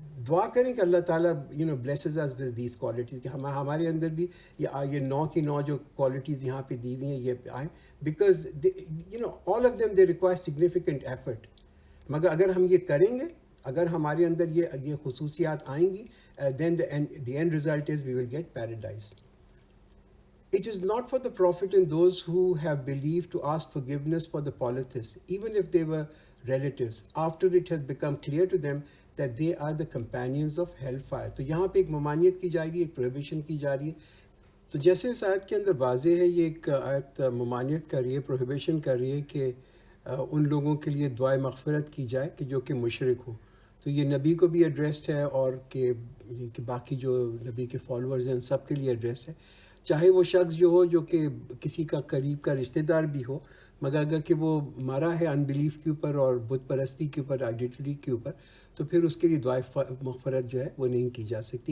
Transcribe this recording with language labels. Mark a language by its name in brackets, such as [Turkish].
[Urdu] دعا کریں کہ اللہ تعالیٰ [English] blesses us with these qualities، [Urdu] کہ ہمارے اندر بھی یہ 9 کی 9 جو کوالٹیز یہاں پہ دی ہوئی ہیں یہ آئیں، because [English] all of them they require significant effort. [Urdu] مگر اگر ہم یہ کریں گے، اگر ہمارے اندر یہ خصوصیات آئیں گی، [English] then the end result is we will get paradise. It is not for the prophet and those who have believed to ask forgiveness for the polytheists, even if they were relatives, after it has become clear to them that they are the companions of hellfire. [Urdu] تو یہاں پہ ایک ممانعت کی جا رہی ہے، ایک پروہیبیشن کی جا رہی ہے. تو جیسے اس آیت کے اندر واضح ہے، یہ ایک آیت ممانعت کر رہی ہے، پروہیبیشن کر رہی ہے کہ ان لوگوں کے لیے دعائے مغفرت کی جائے کہ جو کہ مشرک ہوں. تو یہ نبی کو بھی ایڈریسڈ ہے اور کہ باقی جو نبی کے فالورز ہیں ان سب کے لیے ایڈریس ہے، چاہے وہ شخص جو ہو جو کہ کسی کا قریب کا رشتہ دار بھی ہو، مگر اگر کہ وہ مرا ہے ان بلیف کے اوپر اور بت پرستی کے اوپر، آئیڈینٹی کے اوپر، تو پھر اس کے لیے دعائے مغفرت جو ہے وہ نہیں کی جا سکتی.